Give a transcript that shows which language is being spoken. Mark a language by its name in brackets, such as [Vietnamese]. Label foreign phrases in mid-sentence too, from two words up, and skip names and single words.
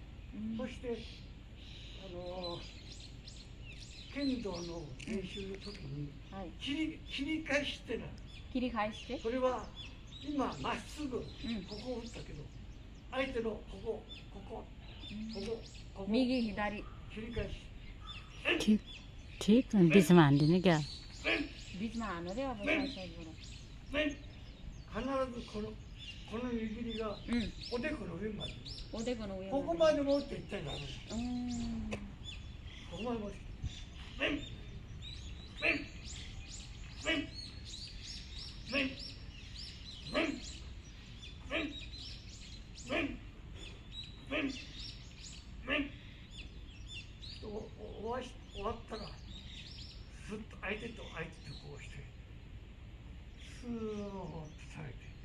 [Japanese] そして剣道の練習の時に切り返してな切り返してそれは今まっすぐここを打ったけど相手のここ右左切り返し [Nepali] ठीक बिचमा हान्दिने क्या बिचमा हान्नु रे अब साइड साइडबाट [Japanese] 必ずこの握りがおでこの上までおでこの上ここまで持っていったらダメここまで持って終わったらすっと相手とこうしてスーッと下げて